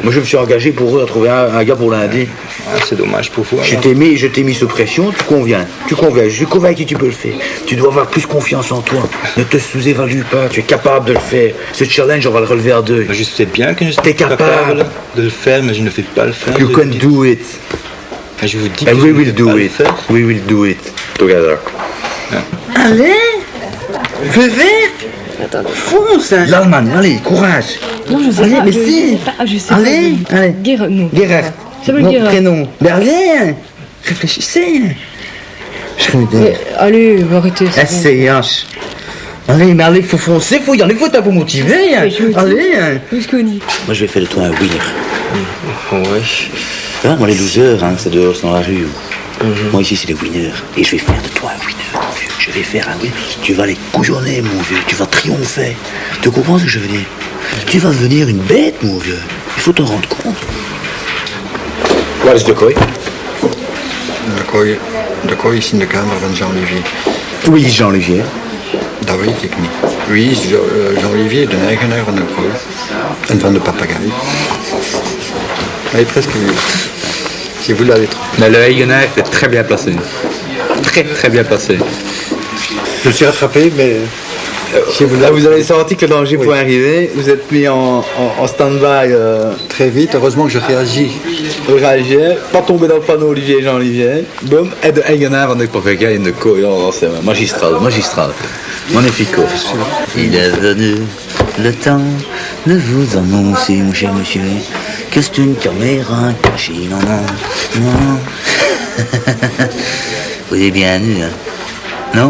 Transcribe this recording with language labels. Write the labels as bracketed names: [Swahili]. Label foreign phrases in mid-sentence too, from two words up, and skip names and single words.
[French] Moi je me suis engagé pour eux à trouver un gars pour lundi. Ah, c'est dommage pour vous. Je alors. t'ai mis sous pression, tu conviens. Je suis convaincu que tu peux le faire. Tu dois avoir plus confiance en toi. Ne te sous-évalue pas, tu es capable de le faire. Ce challenge, on va le relever à deux. Mais je sais bien que je T'es suis capable. de le faire, mais je ne vais pas le faire. [English] You [French] je [English] can [French] dis. [English] do it. [French] Mais je vous dis que [English] And [French] je [English] we [French] ne [English] will [French] vais [English] do [French] pas le [English] it. [French] faire. [English] We will do it. Together. [French] Allez, fais vert. Fonce. L'Allemagne, allez, courage. Non, je sais Allez, pas. mais si. Je sais Allez, pas. allez. Non. Gerhard. Ça veut Mon dire. prénom. Mais allez, réfléchissez. Allez, arrêtez. SCH. Allez, mais allez, faut foncer, faut y aller, faut t'avoir motivé. Allez. Qu'est-ce qu'on dit? Moi, je vais faire de toi un winner. Ouais. Hein, moi, les losers, hein, c'est dehors, c'est dans la rue. Moi, ici, c'est les winners. Et je vais faire de toi un winner, mon vieux. Je vais faire un winner. Tu vas les couillonner, mon vieux. Tu vas triompher. Tu comprends ce que je veux dire? Tu vas devenir une bête, mon vieux. Il faut t'en rendre compte. [Dutch] Waar is de kooi? De kooi is in de kamer van Jean-Olivier. Wie is Jean-Olivier? Dat weet ik niet. Wie is Jean-Olivier, de eigenaar van de kooi en van de papegaai? Hij is [French] presque nu. Si vous l'avez trouvé. Mais le Hayener était très bien placé. Très bien placé. Je me suis rattrapé, mais Là, vous avez senti que le danger pouvait arriver. Vous êtes mis en stand-by très vite. Heureusement que je réagis. au réagir. Pas tomber dans le panneau Olivier Jean-Olivier. Boum. [Dutch] Et de Hayener van de Papegaai en de kooi. [French] Oh, c'est magistral. Magnifique. Il est venu le temps de vous annoncer, mon cher monsieur, que c'est une caméra cachée. Non. Vous avez bien eu, hein? Non?